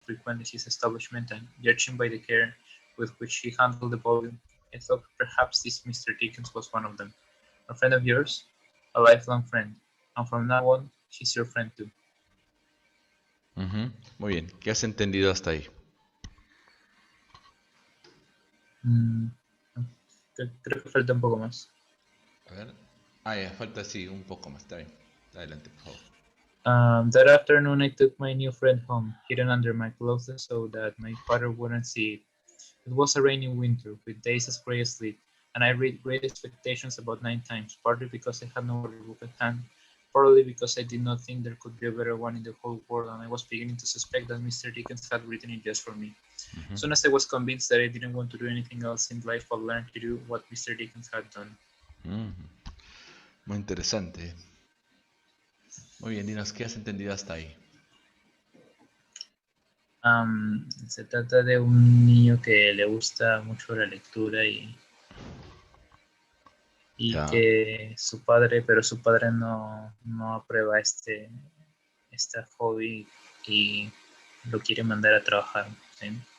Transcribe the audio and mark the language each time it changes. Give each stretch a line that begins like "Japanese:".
English: frequent his establishment, and judging by the care with which he handled the volume, I thought perhaps this Mr. Dickens was one of them. A friend of yours? A lifelong friend. And from now on, he's your friend too.
Spanish: Ujú. Muy bien. ¿Qué has entendido hasta ahí? Mm, creo que falta un poco más. A ver. Ah, ya, falta sí, un poco más. Está bien. Adelante, por favor.
English: That afternoon, I took my new friend home, hidden under my clothes so that my father wouldn't see it. It was a rainy winter, with days as gray as sleet, and I read Great Expectations about 9 times, partly because I had no other book at hand, partly because I did not think there could be a better one in the whole world, and I was beginning to suspect that Mr. Dickens had written it just for me. Ujú. Soon as I was convinced that I didn't want to do anything else in life, I learned to do what Mr. Dickens had done.
Spanish: Ujú. Muy interesante. Muy bien, dinos, ¿qué has entendido hasta ahí? Se trata de un niño que le gusta mucho la lectura y Ya. que su padre, pero su padre no aprueba este hobby y lo quiere mandar a trabajar, ¿sí?